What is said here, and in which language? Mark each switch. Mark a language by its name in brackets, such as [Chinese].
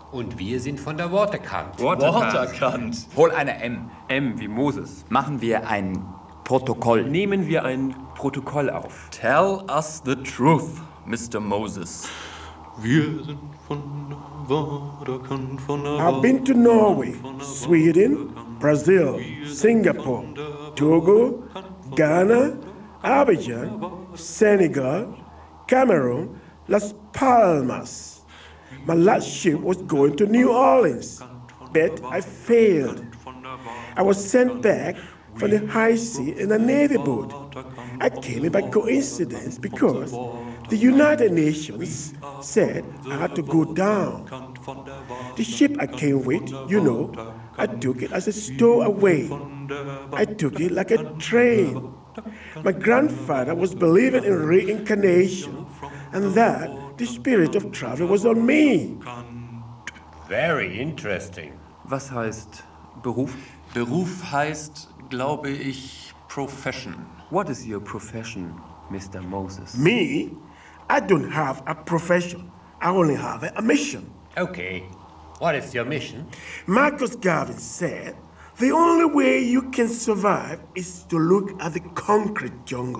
[German] Und wir sind von der Waterkant. Waterkant. Hol eine M. M wie Moses. Machen wir ein Protokoll. Nehmen wir ein Protokoll auf. [English] Tell us the truth, Mr. Moses. [German] Wir sind von der Waterkant, von der Waterkant. [English] I've been to Norway, Sweden, Brazil, Singapore, Togo, Ghana, Abidjan, Senegal, Cameroon, Las Palmas. My last ship was going to New Orleans, but I failed. I was sent back from the high sea in a Navy boat. I came in by coincidence because the United Nations said I had to go down. The ship I came with, you know, I took it as a stowaway. I took it like a train. My grandfather was believing in reincarnation, and that the spirit of travel was on me. Very interesting. [German] Was heißt Beruf? Beruf heißt, glaube ich, profession. [English] What is your profession, Mr. Moses? Me? I don't have a profession. I only have a mission. Okay. What is your mission? Marcus Garvey said, the only way you can survive is to look at the concrete jungle.